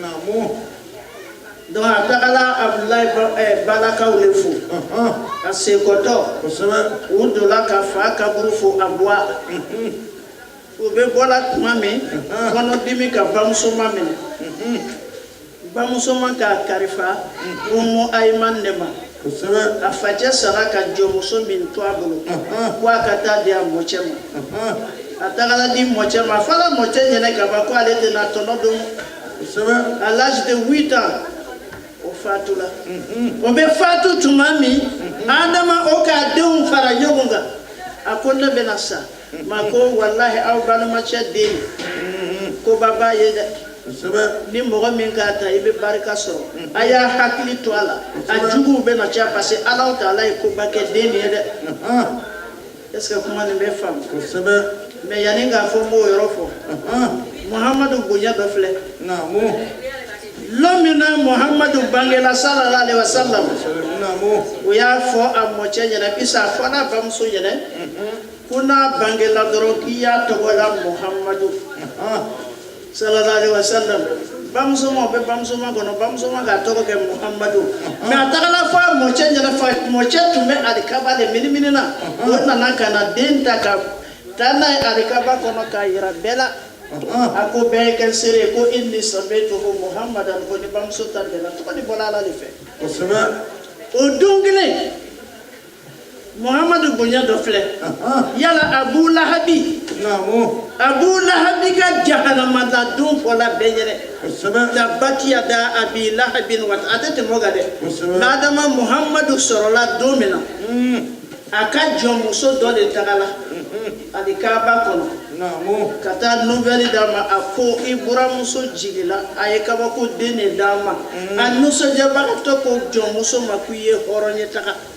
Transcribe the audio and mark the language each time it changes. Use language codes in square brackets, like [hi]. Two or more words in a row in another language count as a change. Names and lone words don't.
[bm] donc a tagala Abdulahi balakaw le fo a sekɔtɔ u dola ka fa kaburu fo a bɔ u bɛ bɔla tuma min kɔnɔdimi ka bamuso ma minɛ bamuso ma k'a karifa Umu Ayman de ma a facɛ sara ka jɔnmuso min to a bolo ko a ka taa di a mɔcɛ ma a tagala di mɔcɛ ma a fɔra mɔcɛ ɲɛnɛ ka ban ko ale tɛna tɔnɔ don [fr] à l'âge de 8 ans [bm] o fatula o bɛ fatu tuma min Adama o k'a denw fara ɲɔgɔn kan a ko ne bɛna sa ma ko wallahi aw balimacɛ den ko baba ye dɛ ni mɔgɔ min k'a ta i bɛ barika sɔrɔ a y'a hakili to a la a juguw bɛna caya [fr] parce que [bm] Ala Taala ye koba kɛ den nin ye dɛ [fr] est ce que [bm] kuma nin bɛ faamu mais yanni k'a fɔ n b'o yɔrɔ fɔ Muhamadu bonya dɔ filɛ lomina Muhammadu bangela [ar] صلى الله عليه وسلم [bm] o y'a fɔ a mɔcɛ ɲɛna bisa fɔ n'a bamuso ɲɛna ko n'a bangela dɔrɔn k'i y'a tɔgɔ la Muhammadu [ar] صلى الله عليه وسلم [bm] bamuso ma bɛ bamuso ma kɔnɔ bamuso ma k'a tɔgɔ kɛ Muhammadu mais a tagala fɔ a mɔcɛ ɲɛna mɔcɛ tun bɛ alikaba de minimini na o nana ka na den ta ka taa n'a ye alikaba kɔnɔ k'a yira bɛɛ la a ko bɛɛ ye kɛ seere ko [ar] إني سميته محمدا [bm] ko ni bamuso ta bɛɛ la tɔgɔ ni bɔla Ala de fɛ o don kelen Muhammadu bonya dɔ filɛ yala Abu Lahabi ka jahanama la don fɔla bɛɛ ɲɛnɛ [ar] تبت يدا أبي لهب [bm] wa a tɛ tɛmɛ o kan dɛ Adama Muhammadu sɔrɔla don min na a ka jɔnmuso dɔ de tagala alikaba kɔnɔ ka taa nouvelle d'a ma a ko i buramuso jigila a ye kabako den de d'a ma a nisɔndiyabagatɔ ko jɔnmuso ma k'i ye hɔrɔn ye taga